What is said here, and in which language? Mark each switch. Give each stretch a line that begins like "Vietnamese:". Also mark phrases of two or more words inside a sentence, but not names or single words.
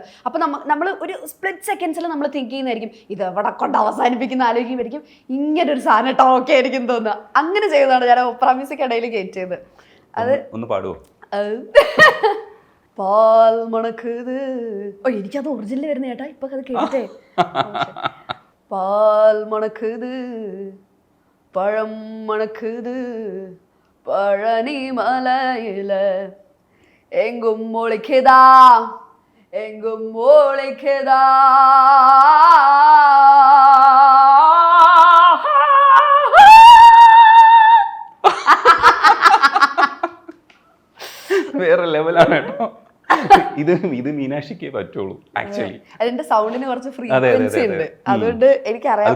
Malayalam: അപ്പൊ നമ്മൾ ഒരു സ്പ്ലിറ്റ് സെക്കൻഡ്സിൽ നമ്മൾ തിങ്ക് ചെയ്യുന്നതായിരിക്കും ഇത് എവിടെ കൊണ്ട് അവസാനിപ്പിക്കുന്ന ആലോചിക്കുമ്പോഴേക്കും ഇങ്ങനെ ഒരു സാധനം കേട്ടോ ഓക്കെ ആയിരിക്കും തോന്നുക. അങ്ങനെ ചെയ്തതാണ് ഞാൻ
English: opera music
Malayalam: ഇടയിൽ കയറ്റിയത്. അത് ഒന്ന് പാടുവോ?
Tamil: பால் மணக்குது.
Malayalam: ഓ എനിക്കത് ഒറിജിനൽ വരുന്ന ചേട്ടാ, ഇപ്പൊ അത് കേട്ടേ.
Tamil: பால் மணக்குது, பழம் மணக்குது, பழனி மலையில எங்கும் முளைக்குதா, எங்கும் முளைக்குதா.
Malayalam: വേറെ ലെവലാണ് കേട്ടോ. ഇത് മീനാക്ഷിക്കേ പറ്റുള്ളൂ ആക്ച്വലി. അതിന്റെ സൗണ്ടിന് കുറച്ച് ഫ്രീക്വൻസി ഉണ്ട്, അതുകൊണ്ട് എനിക്കറിയാം